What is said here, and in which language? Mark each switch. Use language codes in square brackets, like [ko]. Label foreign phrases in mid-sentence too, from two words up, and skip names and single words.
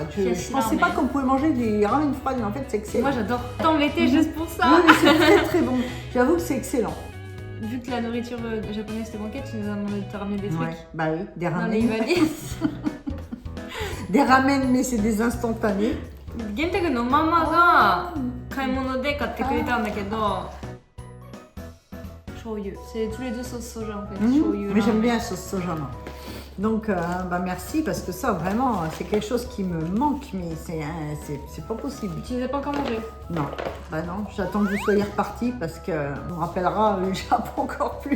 [fr] Je pensais pas qu'on pouvait manger des ramen froides, mais en fait c'est excellent. Moi j'adore. Attends l'été juste pour ça. Oui, mais c'est très très bon. J'avoue que c'est excellent. Vu que la nourriture japonaise te manquait, tu nous as demandé de te ramener des trucs. Oui, des ramen. Dans les valises. Des ramen, mais c'est des instantanés. [ja] ゲンタくんのママが買い物で買ってくれたんだけど [fr] c'est tous les deux sauce soja en fait. Mais j'aime bien la sauce soja. Donc merci parce que ça vraiment c'est quelque chose qui me manque, mais c'est pas possible. Tu ne les as pas encore mangés? Non, non, j'attends que vous soyez repartis parce que on me rappellera le Japon encore plus.